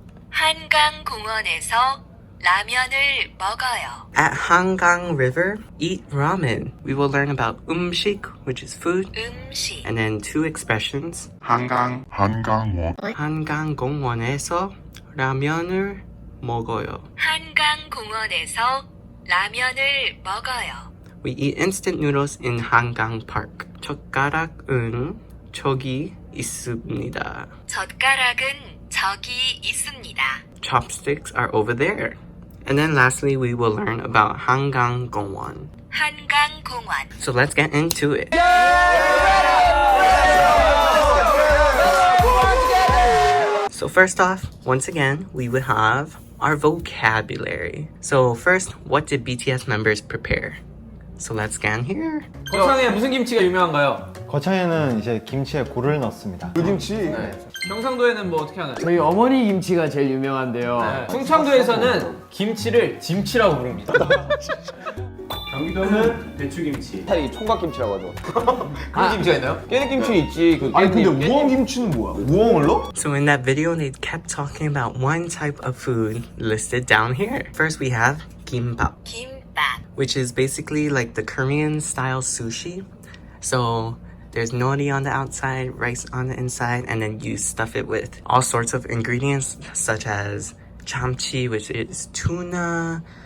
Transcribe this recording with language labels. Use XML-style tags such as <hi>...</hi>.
<ko>한강공원에서 라면을 먹어요.</ko> <en>at Hangang River, eat ramen. We will learn about 음식, which is food,</en> <ko>음식.</ko> <en>and then 2 expressions.</en> <ko>한강공원 한강공원에서 라면을 먹어요. 한강공원에서 라면을 먹어요.</ko> <en>We eat instant noodles in Hangang Park.</en> <ko>젓가락은 저기 있습니다. 젓가락은 저기 있습니다.</ko> <en>Chopsticks are over there. And then lastly, we will learn about 한강공원.</en> <ko>한강공원.</ko> <en>So let's get into it. So first off, once again, we would have our vocabulary. So first, what did BTS members prepare? So let's scan here.</en> <ko>거창에 무슨 김치가 유명한가요? 거창에는 이제 김치에 굴을 넣습니다. 물김치 경상도에는 뭐 어떻게 하나요? 저희 어머니 김치가 제일 유명한데요. 충청도에서는 김치를 짐치라고 부릅니다. 경기도는 배추김치. 스타일이 총각김치라고 하죠. 그런 김치가 있나요? 깨잎김치 있지. 그 아니 근데 우엉김치는 뭐야? 우엉을 넣어?</ko> <en>So in that video, they kept talking about one type of food listed down here. First, we have gimbap, 김밥. which is basically like the Korean style sushi. So there's nori on the outside, rice on the inside, and then you stuff it with all sorts of ingredients such as chamchi, which is tuna.</en>